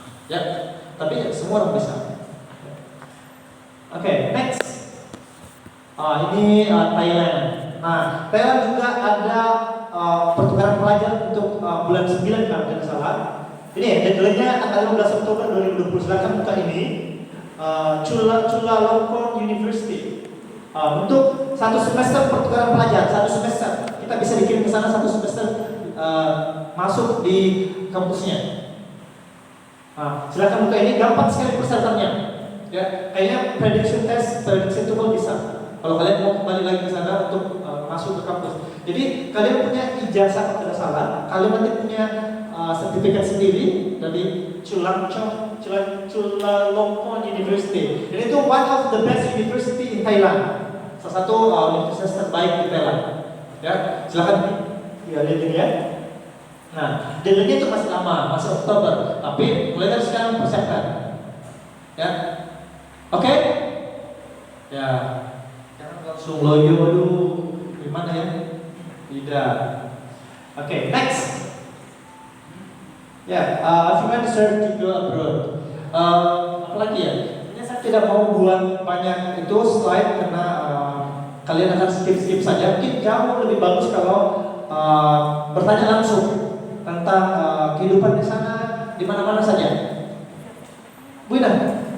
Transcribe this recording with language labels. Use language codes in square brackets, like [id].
[id] Ya, tapi semua orang bisa. Oke, next. Ini Thailand. Nah, Thailand juga ada pertukaran pelajar untuk bulan 9 kalau tidak salah. Ini deadline-nya tanggal 15 Oktober 2020. Silakan buka ini. Chulalongkorn University. Untuk 1 semester pertukaran pelajar, 1 semester. Kita bisa dikirim ke sana 1 semester masuk di kampusnya. Silakan buka ini, gampang sekali persyaratannya. Ya, kayaknya [en] prediction test, prediction tool [id] bisa. Kalau kalian mau kembali lagi ke sana untuk masuk ke kampus. Jadi kalian punya ijazah kalau tidak salah, kalian nanti punya sertifikat sendiri dari Chulalongkorn University. Dan itu [en] one of the best university in Thailand. [id] Salah satu universitas terbaik di Thailand. Ya, silakan lihat ini ya. Nah, deadline itu masih lama, masih Oktober, tapi mulai dari sekarang persiapkan. Ya, oke? Ya, jangan langsung loyo dulu. Gimana ya? Tidak. Oke, next. [en] Ya, if you want to go abroad. [id] Apalagi ya? Ini saya tidak mau buat banyak itu slide karena kalian akan skip saja. Mungkin jauh lebih bagus kalau bertanya langsung tentang kehidupan di sana, di mana-mana saja. Bu Ina.